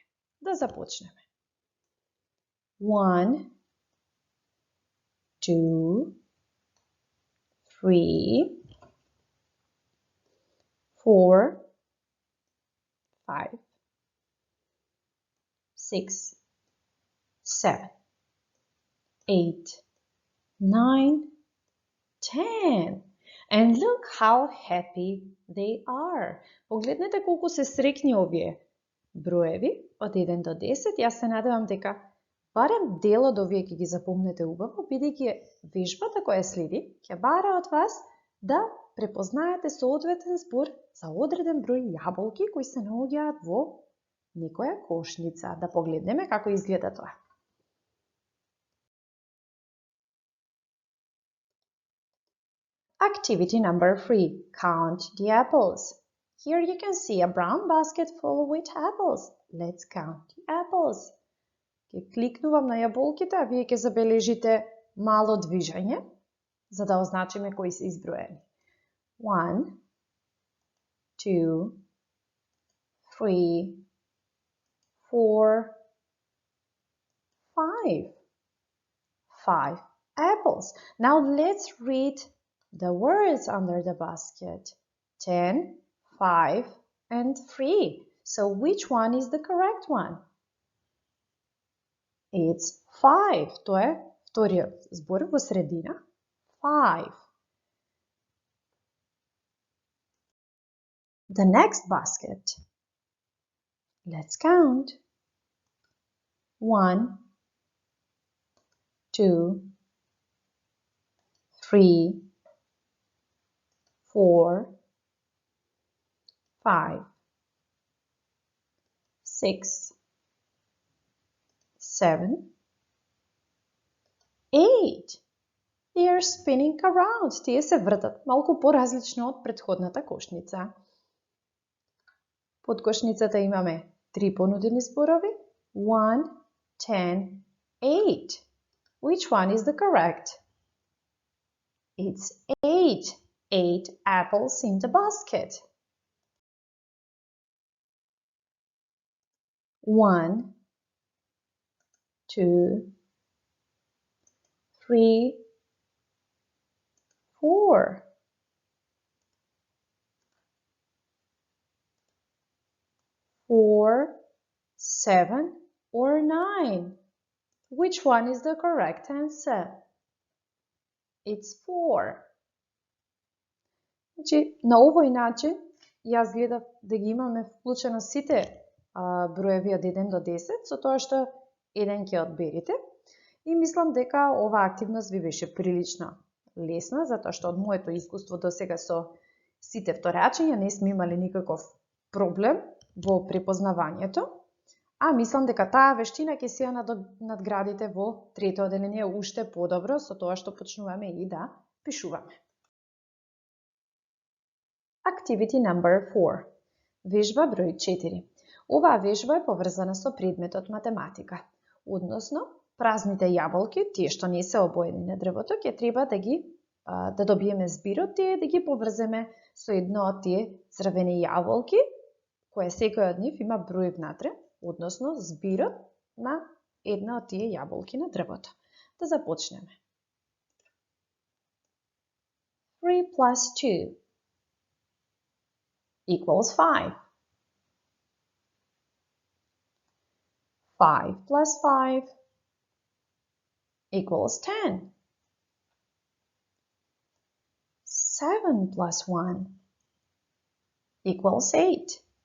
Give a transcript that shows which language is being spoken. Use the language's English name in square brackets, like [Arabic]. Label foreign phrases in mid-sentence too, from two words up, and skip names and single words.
[Macedonian] Да започнеме. 1, 2, 3, 4, 5, 6, 7, 8, 9, 10. [English] And look how happy they are. [Macedonian] Погледнете колку се среќни овие броеви од 1 до 10. Јас се надевам дека барем дел од овие ќе ги запомнете убаво, бидејќи вежбата која следи ќе бара од вас да препознаете соодветен збор за одреден број јаболки кои се наоѓаат во некоја кошница. Да погледнеме како изгледа тоа. [English] Activity number 3. Count the apples. Here you can see a brown basket full with apples. Let's count the apples. [Macedonian] Ќе кликнувам на јаболките, а вие ќе забележите мало движење, за да означиме кои се изброени. [English] 1, 2, 3, 4, 5. 5 apples. Now let's read the words under the basket. 10, 5, and 3. So which one is the correct one? It's 5. [Macedonian] То е вториот збор во средина. 5. [English] The next basket. Let's count. 1, 2, 3, 4, 5, 6, 7, 8. They are spinning around. [Macedonian] Тие се вртат малку поразлично од претходната кошница. Под кошницата имаме 3 понудени зборови. 1, 10, 8. [English] Which one is the correct? It's 8. 8 apples in the basket. 1, 2, 3, 4. 4, 7, or 9. Which one is the correct answer? It's 4. [Macedonian] Значи, на овој начин, јас гледав да ги имаме вклучено сите броеви од 1 до 10, со тоа што еден ќе одберите. И мислам дека оваа активност ви беше прилично лесна, затоа што од моето искуство до сега со сите вторачења не сме имали никаков проблем во препознавањето, а мислам дека таа вештина ќе се надградите во трето одделение уште подобро со тоа што почнуваме и да пишуваме. [English] Activity number 4. [Macedonian] Вежба број 4. Оваа вежба е поврзана со предметот математика, односно празните јаболки, тие што не се обоени на дрвото, ќе треба да добиеме збирот, тие да ги поврземе со едно од тие црвени јаболки, која секој од нив има број внатре, односно збирот на една од тие јаболки на дрвото. Да започнеме. [English] 3 plus 2 equals 5. 5 plus 5 equals 10. 7 plus 1 equals 8.